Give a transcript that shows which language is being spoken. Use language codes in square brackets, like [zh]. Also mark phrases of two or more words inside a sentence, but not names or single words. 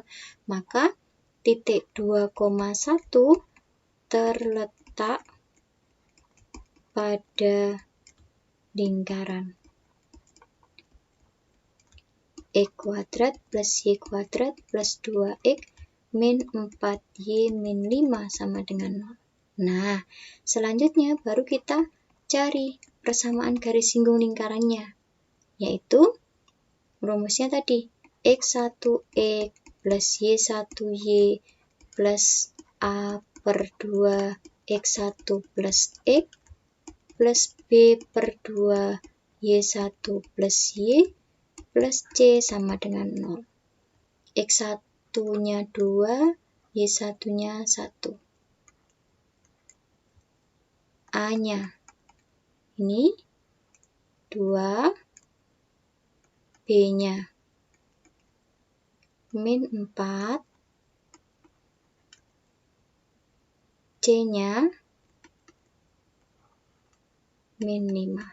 [id] Maka titik 2,1 terletak pada lingkaran X kuadrat plus Y kuadrat plus 2X min 4Y min 5 sama dengan 0. Nah, selanjutnya baru kita cari persamaan garis singgung lingkarannya, yaitu rumusnya tadi X1X plus Y1Y plus A per 2 X1 plus X plus B per 2 Y1 plus Y plus C sama dengan 0. X1-nya 2, Y1-nya 1. A-nya ini 2, B-nya min 4, C-nya min 5.